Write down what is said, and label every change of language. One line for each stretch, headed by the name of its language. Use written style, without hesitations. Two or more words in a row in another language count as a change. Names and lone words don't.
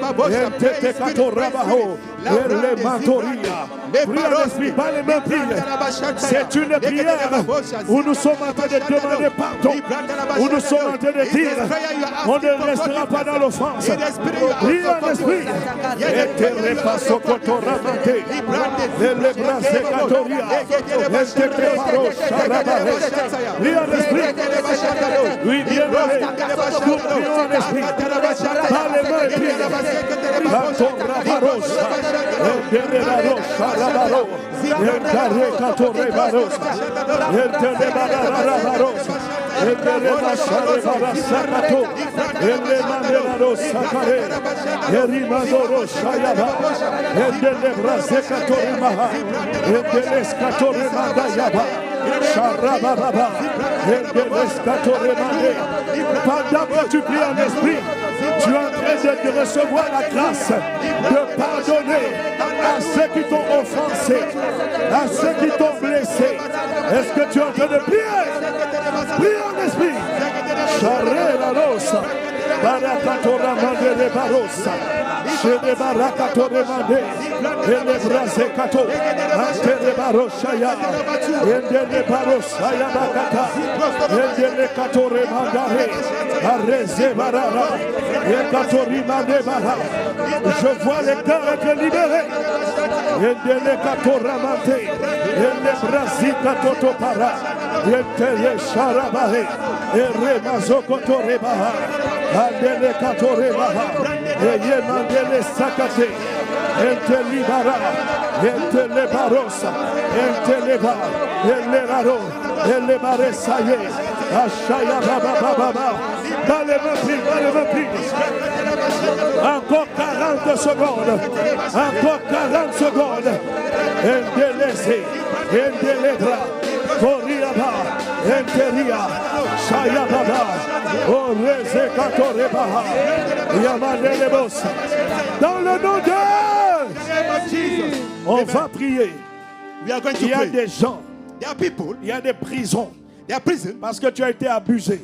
French: Prie en esprit, pas les mêmes prières. C'est une prière où nous sommes en train de demander pardon. Où nous sommes en train de dire on ne restera pas dans l'offense. Prie en esprit. Et te repasso cotoramante. Et les bras sécatoria. Et te préparo charabare. Prie en esprit. Oui, bien allé. Nous prions en esprit. Pas les mains prières. Catorabarosa. Et te rebarosa rabaro. Et te recatorebarosa. Et te rebararabarosa. Et te rebasharebarasacato. Et te manerarosacaré. Et rimadoroshayaba. Et te lebrasecatorimaha. Et te lescatoremandayaba. Charababa. Et te lescatoremandé. Pendant que tu pries en esprit, tu es en train de recevoir la grâce de pardonner à ceux qui t'ont offensé, à ceux qui t'ont blessé. Est-ce que tu es en train de prier? Prie en esprit. Charré la rosa. Barakatora mande de barosa. Chez les barakatora mande. Et les brasé kato. Ante de baroshaya. Et de baroshaya bakata. Et de katore mandare. Arreze barara. Et katori mande bara. Je vois les cœurs être libérés. Et de katora mande. Et les brasi katoto para. Et de charabare. Et remazokoto rebaha. Andele katore baha. Et yemandele sakate. Ente libara. Ente lebarosa. Ente leba. Ente laro. Ente baresaye. Ashaya baba baba. Dans les mains prises. Encore 40 secondes. Encore 40 secondes. Ente laissé. Ente lebra. Koriaba. Ente ria. Shaya baba. Dans le nom de Jésus, on va prier. Il y a des gens, il y a des prisons, parce que tu as été abusé.